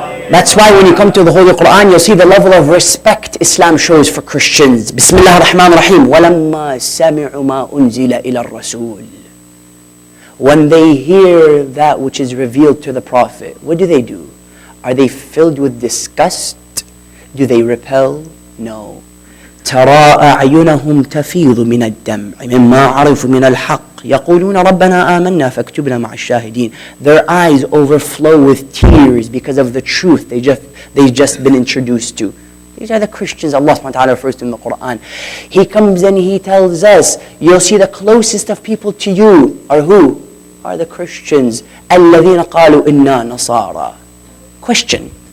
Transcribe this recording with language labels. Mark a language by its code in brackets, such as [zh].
[en] That's why when you come to the Holy Quran, you'll see the level of respect Islam shows for Christians. [ar] Bismillah ar-Rahman ar-Rahim. وَلَمَّا سَمِعُوا مَا أُنزِلَ إِلَى الرَّسُولِ. [en] When they hear that which is revealed to the Prophet, what do? Are they filled with disgust? Do they repel? No. [ar] تَرَى أَعْيُنَهُمْ تَفِيضُ مِنَ الدَّمْعِ مِمَّا عَرِفُوا مِنَ الْحَقِّ يقولون ربنا آمنا فاكتبنا مع الشاهدين. [en] Their eyes overflow with tears because of the truth they've just been introduced to. These are the Christians Allah subhanahu wa ta'ala refers to in the Quran. He comes and he tells us, you'll see the closest of people to you are who? Are the Christians. [ar] الذين قالوا إنا نصارى. [en] Question.